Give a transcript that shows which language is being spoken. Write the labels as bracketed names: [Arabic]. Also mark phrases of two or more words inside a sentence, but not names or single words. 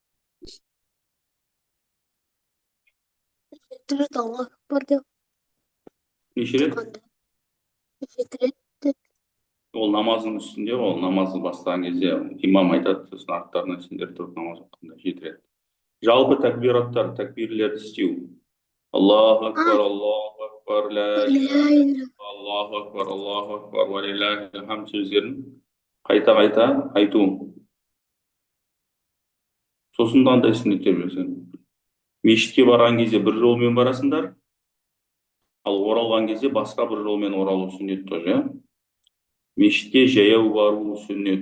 [Kazakh] Неше рет? Ол намаздың үстінде, ол намазды бастаған кезде имам айтады, сосын арттарынан сендер тұрып намаз оқығанда 7 рет. Жалпы такбираттар, такбирлерді істеу. [Arabic] الله أكبر، الله أكبر، لا إله إلا الله، الله أكبر، الله أكبر، ولله الحمد [Kazakh] сөздерін қайта айту. Сосын қандай сүннеттер білесің? Мешітке барған кезде бір жолмен барасыңдар, ал оралған кезде басқа бір жолмен оралу сүннет тоже. Мешітке жаяу бару сүннет.